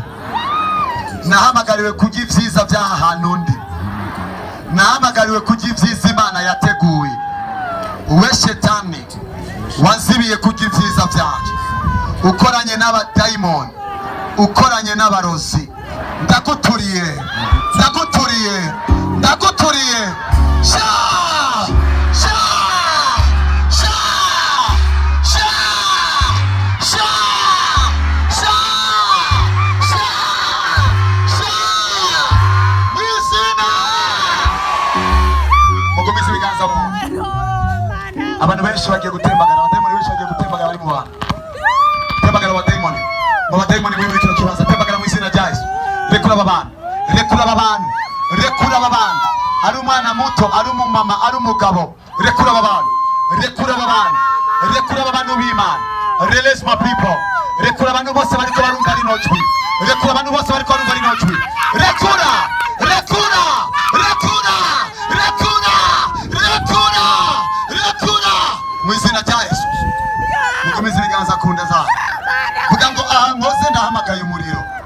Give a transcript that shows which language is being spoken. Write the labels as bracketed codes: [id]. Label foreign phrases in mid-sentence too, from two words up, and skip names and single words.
[rn] Nahamagariwe kujya ivyiza by'aha hantu ndi. Nahamagariwe kujya ivyiza Imana yateguye. Uwe shetani wanzibiye kujya ivyiza byacu, ukoranye n'abadayimoni, ukoranye n'abarozi, ndaguturiye, ndaguturiye, ndaguturiye. Sha sha sha sha sha sha sha sha mwizina. Mugumize ibiganza mu. Abantu benshi bagiye gutembagara, abadayimoni benshi bagiye gutembagara bari mu bantu. Tembagara abadayimoni. Mu badayimoni muri kino kibanza tembagara mu izina rya Yesu. Rekura aba bantu, rekura aba bantu, rekura aba bantu. Ari umwana muto, ari umumama, ari umugabo. Rekura aba bantu, rekura aba bantu, rekura aba bantu b'Imana. [en] Release my people. [rn] Rekura abantu bose bariko barumva rino jwi. Rekura abantu bose bariko barumva rino jwi. Rekura, rekura, rekura, rekura, rekura, rekura mu izina rya Yesu. Mukomeze ibiganza kunda zawe. Vuga ngo aha nkoze ndahamagaye umuriro.